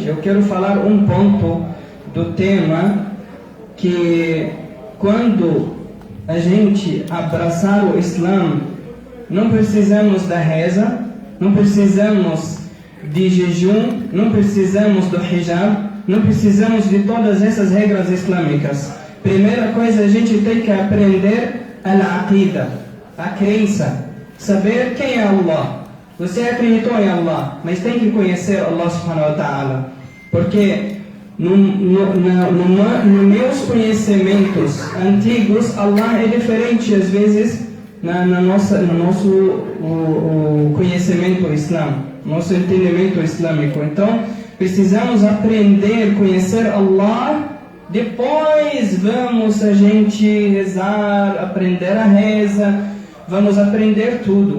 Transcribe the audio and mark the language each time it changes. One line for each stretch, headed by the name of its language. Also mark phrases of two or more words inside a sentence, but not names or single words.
Portuguese: Eu quero falar um ponto do tema que quando a gente abraçar o Islã, não precisamos da reza, não precisamos de jejum, não precisamos do hijab, não precisamos de todas essas regras islâmicas. Primeira coisa, a gente tem que aprender al-aqida, a crença, saber quem é Allah. Você acreditou em Allah, mas tem que conhecer Allah
Arabic: سبحانه وتعالى,
Portuguese: porque nos meus conhecimentos antigos, Allah é diferente às vezes no nosso conhecimento islâmico, nosso entendimento islâmico. Então, precisamos aprender, conhecer Allah, depois vamos a gente rezar, aprender a reza, vamos aprender tudo.